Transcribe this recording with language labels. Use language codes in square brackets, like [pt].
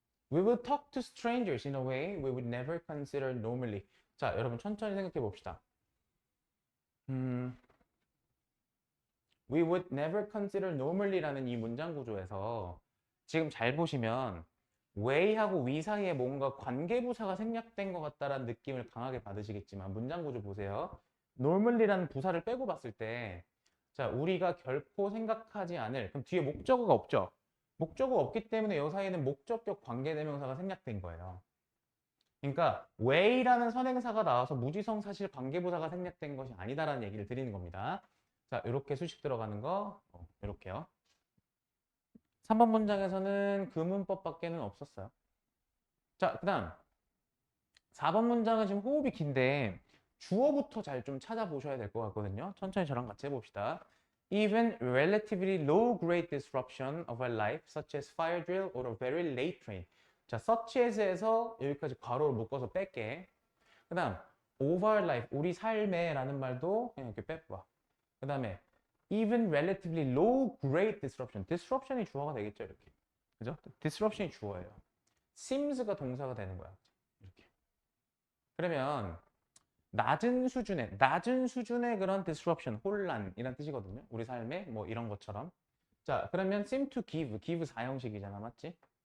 [en] We will talk to strangers in a way we would never consider normally. [ko] 자, 여러분 천천히 생각해 봅시다. [en] We would never consider normally [ko] 라는 이 문장 구조에서 지금 잘 보시면 way하고 we 사이에 뭔가 관계부사가 생략된 것 같다라는 느낌을 강하게 받으시겠지만 문장 구조 보세요. normally라는 부사를 빼고 봤을 때 자, 우리가 결코 생각하지 않을 그럼 뒤에 목적어가 없죠. 목적어가 없기 때문에 이 사이에는 목적격 관계대명사가 생략된 거예요. 그러니까 way라는 선행사가 나와서 무지성 사실 관계부사가 생략된 것이 아니다라는 얘기를 드리는 겁니다. 자, 이렇게 수식 들어가는 거 이렇게요. 3번 문장에서는 그 문법밖에는 없었어요. 자, 그 다음 4번 문장은 지금 호흡이 긴데 주어부터 잘 좀 찾아보셔야 될 것 같거든요. 천천히 저랑 같이 해봅시다. [en] Even relatively low grade disruption of our life, such as fire drill or a very late train. [ko] 자, such as에서 여기까지 괄호를 묶어서 뺄게. 그 다음 of our life, 우리 삶에 라는 말도 그냥 이렇게 빼봐. 그 다음에 [en] even relatively low grade disruption. [ko] disruption이 주어가 되겠죠, 이렇게. 그죠? disruption이 주어예요. seems가 동사가 되는 거야. 이렇게. 그러면 낮은 수준의 그런 disruption, 혼란이란 뜻이거든요. 우리 삶에 뭐 이런 것처럼. 자, 그러면 [en] seem to give [ko] 사형식이잖아, 맞지?